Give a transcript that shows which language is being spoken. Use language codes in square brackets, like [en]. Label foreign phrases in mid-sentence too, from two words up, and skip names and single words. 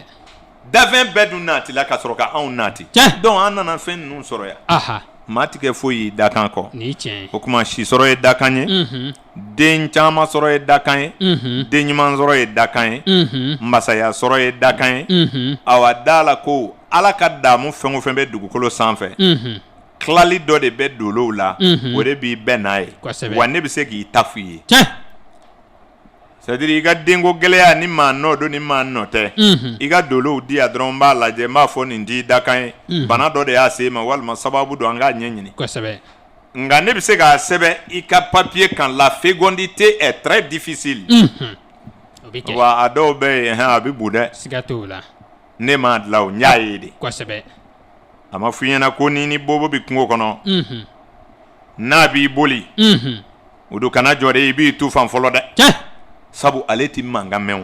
[bm] dafɛn bɛɛ dun naati la ka sɔrɔ ka anw naati donc an nana fɛn ninnu sɔrɔ yan maa ti kɛ foyi ye dakan kɔ o kuma si sɔrɔ ye dakan ye den caman sɔrɔ ye dakan ye den ɲuman sɔrɔ ye dakan ye masaya sɔrɔ ye dakan ye awa da la ko ala ka daamu fɛn o fɛn bɛ dugukolo sanfɛ tilali dɔ de bɛ dolow la o de b'i bɛn n'a ye wa ne bɛ se k'i ta f'i ye [fr] c'est à dire [bm] i ka denko gɛlɛya ni maa nɔ don ni maa nɔ tɛ i ka dolow di yan dɔrɔn n b'a lajɛ n b'a fɔ nin t'i dakan ye bana dɔ de y'a se ma walima sababu don an k'a ɲɛɲini nka ne bɛ se k'a sɛbɛn i ka papier kan [fr] la fécondité est très difficile [bm] wa a dɔw bɛ yen a bɛ bu dɛ siga t'o la ne m'a dilan o n y'a ye de kosɛbɛ a ma f'i ɲɛna ko ni bobo bɛ kungo kɔnɔ n'a b'i boli o don kana jɔ de i b'i tu fan fɔlɔ dɛ sabu ale ti mankan mɛn o